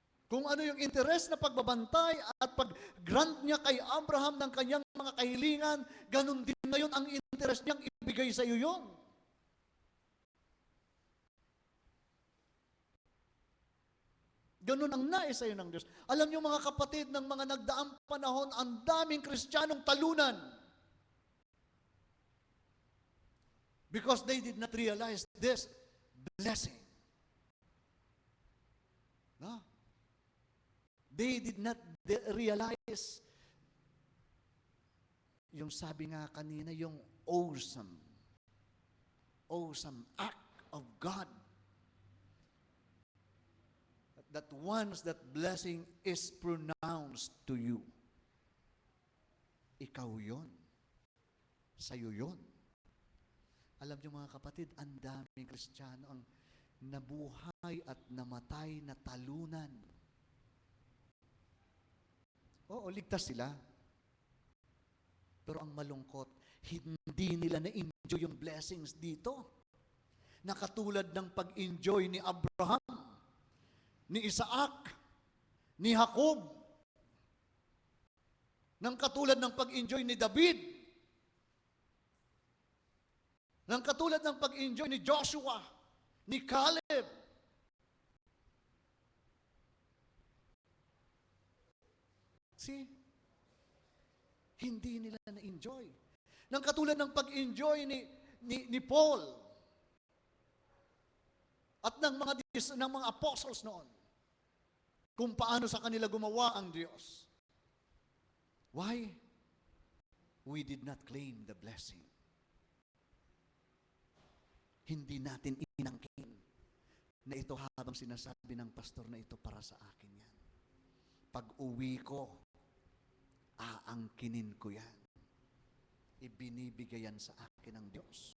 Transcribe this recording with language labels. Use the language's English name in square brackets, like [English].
[Filipino] Kung ano yung interest na pagbabantay at pag-grant niya kay Abraham ng kanyang mga kahilingan, ganun din ngayon ang interest niyang ibigay sa iyo yun. Ganun ang nais sa iyo ng Diyos. Alam niyo mga kapatid, ng mga nagdaang panahon, ang daming Kristiyanong talunan. [English] Because they did not realize this blessing. No? They did not realize [Filipino] yung sabi nga kanina, [English] yung awesome act of God. That once that blessing is pronounced to you, [Filipino] ikaw yun. Sa'yo yun. Alam niyo mga kapatid, ang daming Kristiyano ang nabuhay at namatay na talunan. Oo, ligtas sila. Pero ang malungkot, hindi nila na-enjoy yung blessings dito. Nakatulad ng pag-enjoy ni Abraham. ni Isaac, ni Jacob, ng katulad ng pag-enjoy ni David, ng katulad ng pag-enjoy ni Joshua, ni Caleb. See? Hindi nila na-enjoy. Ng katulad ng pag-enjoy ni Paul at ng mga apostles noon, kung paano sa kanila gumawa ang Diyos. [English] Why? We did not claim the blessing. [Filipino] Hindi natin inangkin na ito habang sinasabi ng pastor na ito para sa akin yan. Pag uwi ko, aangkinin ko yan. Ibinibigay yan sa akin ng Diyos.